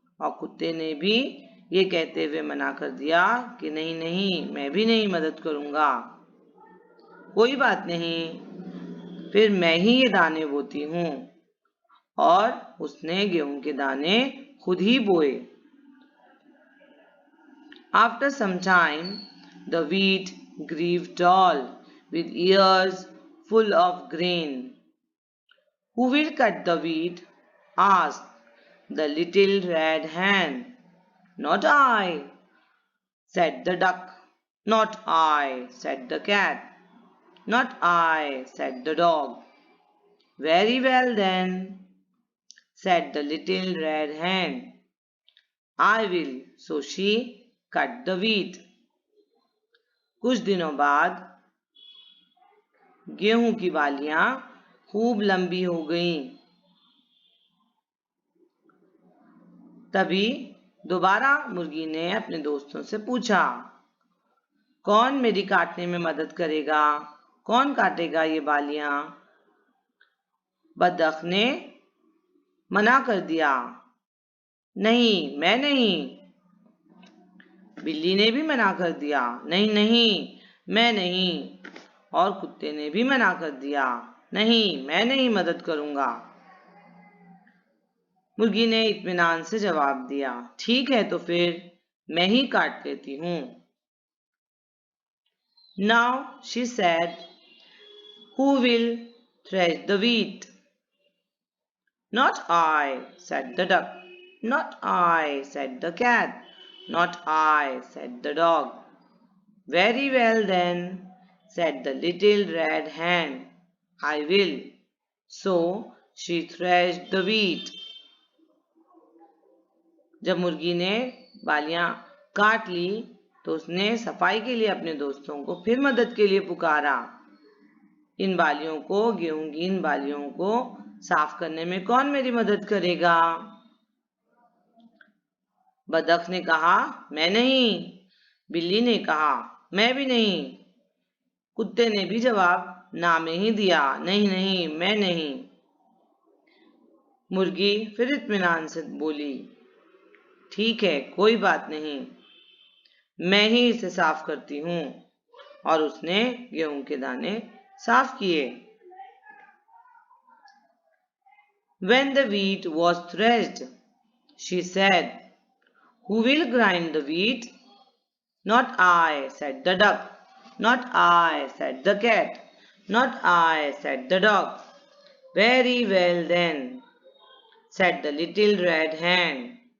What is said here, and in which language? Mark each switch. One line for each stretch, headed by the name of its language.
Hindi: और कुत्ते ने भी ये कहते हुए मना कर दिया कि नहीं नहीं, मैं भी नहीं मदद करूंगा। कोई बात नहीं, फिर मैं ही ये दाने बोती हूँ। और उसने गेहूं के दाने खुद ही बोए।
English: After some time, the wheat grew tall, with ears full of grain. Who will cut the wheat? Asked the little red hen. Not I, said the duck. Not I, said the cat. Not I, said the dog. Very well then, said the little red hen. I will. So she cut the wheat.
Hindi: कुछ दिनों बाद गेहूं की बालियां खूब लंबी हो गईं। तभी दोबारा मुर्गी ने अपने दोस्तों से पूछा, कौन मेरी काटने में मदद करेगा? कौन काटेगा ये बालियां? बतख ने मना कर दिया, नहीं, मैं नहीं। बिल्ली ने भी मना कर दिया, नहीं नहीं, मैं नहीं। और कुत्ते ने भी मना कर दिया, नहीं, मैं नहीं मदद करूंगा। मुर्गी ने इत्मीनान से जवाब दिया, ठीक है तो फिर मैं ही काट लेती हूँ।
English: Now she said, who will thresh the wheat? Not I, said the duck. Not I, said the cat. Not I, said the dog. Very well then, said the little red hen. I will. So she threshed the wheat.
Hindi: जब मुर्गी ने बालियां काट ली तो उसने सफाई के लिए अपने दोस्तों को फिर मदद के लिए पुकारा। इन बालियों को, गेहूं की इन बालियों को साफ करने में कौन मेरी मदद करेगा? बतख ने कहा, मैं नहीं। बिल्ली ने कहा, मैं भी नहीं। कुत्ते ने भी जवाब ना में ही दिया, नहीं नहीं, मैं नहीं। मुर्गी फिर इत्मीनान से बोली, ठीक है, कोई बात नहीं, मैं ही इसे साफ करती हूँ। और उसने गेहूं के दाने साफ किए।
English: When the wheat was threshed, she said, who will grind the wheat? Not I, said the duck. Not I, said the cat. Not I, said the dog. Very well then, said the little red hen.